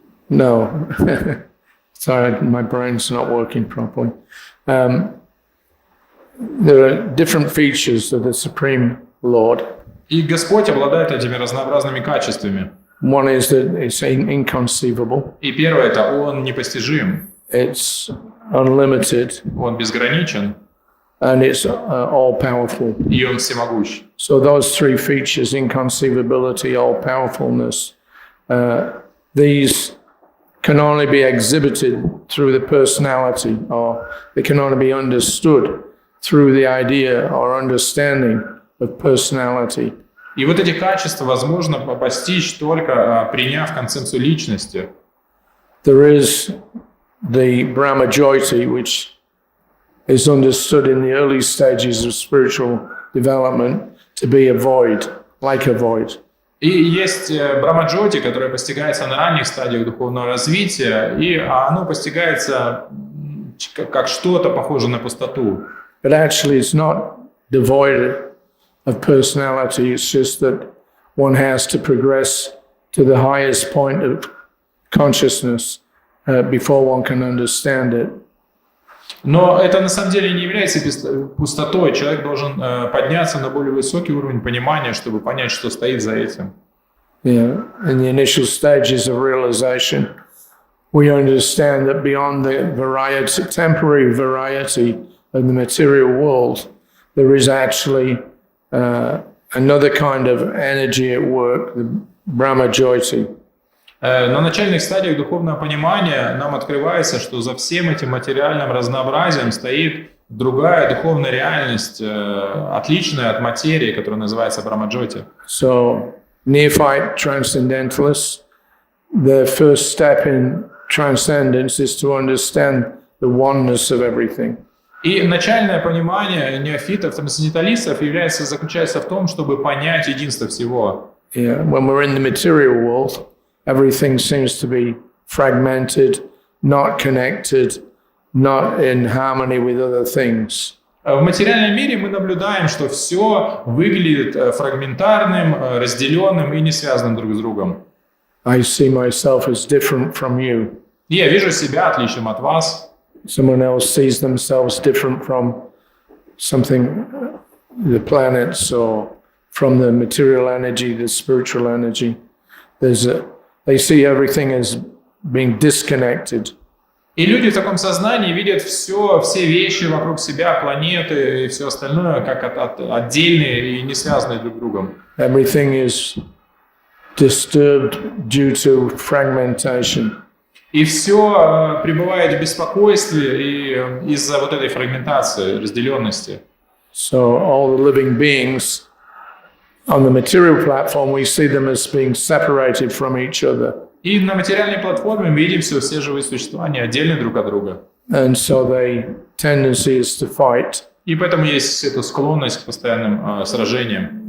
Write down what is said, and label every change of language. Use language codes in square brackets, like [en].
[en] No, sorry, my brain's not working properly. There are different features of the Supreme Lord. [ru] И Господь обладает этими разнообразными качествами. [en] One is that it's inconceivable. [ru] И первое – это он непостижим. [en] It's unlimited. [ru] Он безграничен. [en] And it's all-powerful. [ru] И он всемогущ. [en] So those three features, inconceivability, all-powerfulness, these can only be exhibited through the personality, or they can only be understood through the idea or understanding of personality. [ru] И вот эти качества возможно постичь только приняв концепцию личности. [en] There is the Brahma Jyoti, which is understood in the early stages of spiritual development to be a void, like a void. [ru] И есть Брахма-джоти, которая постигается на ранних стадиях духовного развития, и оно постигается как что-то похожее на пустоту. [en] But actually it's not devoid of personality, it's just that one has to progress to the highest point of consciousness before one can understand it. [ru] Но это на самом деле не является пустотой. Человек должен подняться на более высокий уровень понимания, чтобы понять, что стоит за этим. [en] Yeah, in the initial stages of realization, we understand that beyond the variety, temporary variety of the material world, there is actually another kind of energy at work, the Brahma Jyoti. [ru] На начальных стадиях духовного понимания нам открывается, что за всем этим материальным разнообразием стоит другая духовная реальность, отличная от материи, которая называется Брахма-джоти. [en] So, neophyte transcendentalists, the first step in transcendence is to understand the oneness of everything. [ru] И начальное понимание неофитов, трансценденталистов заключается в том, чтобы понять единство всего. [en] Yeah, when we're in the material world, everything seems to be fragmented, not connected, not in harmony with other things. [ru] В материальном мире мы наблюдаем, что все выглядит фрагментарным, разделенным и не связанным друг с другом. [en] I see myself as different from you. [ru] И я вижу себя отличным от вас. [en] Someone else sees themselves different from something, the planets, or from the material energy, the spiritual energy. They see everything as being disconnected. [ru] И люди в таком сознании видят все вещи вокруг себя, планеты и все остальное, как отдельные и не связанные друг с другом. [en] Everything is disturbed due to fragmentation. [ru] И все пребывает в беспокойстве и из-за вот этой фрагментации, разделенности. [en] So all the living beings on the material platform, we see them as being separated from each other. [ru] И на материальной платформе мы видим все живые существа, они отдельны друг от друга. [en] And so their tendency is to fight. [ru] И поэтому есть эта склонность к постоянным сражениям.